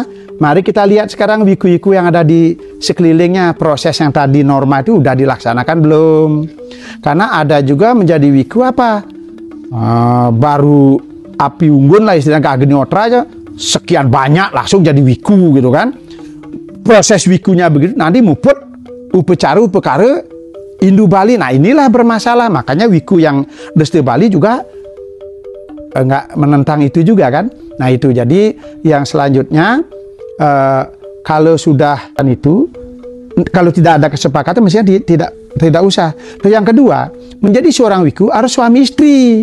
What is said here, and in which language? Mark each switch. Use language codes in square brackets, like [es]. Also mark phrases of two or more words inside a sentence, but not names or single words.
[id] Mari kita lihat sekarang wiku-wiku yang ada di sekelilingnya. Proses yang tadi norma itu udah dilaksanakan belum? Karena ada juga menjadi wiku apa? Baru api unggun lah istilahnya ke Agni Otra aja. Sekian banyak langsung jadi wiku gitu kan. Proses wikunya begitu nanti muput upacara upakara Indu Bali. Nah inilah bermasalah. Makanya wiku yang Desta Bali juga nggak menentang itu juga kan. Nah itu jadi yang selanjutnya kalau sudah itu, kalau tidak ada kesepakatan mestinya tidak usah. Terus yang kedua, menjadi seorang wiku harus suami istri.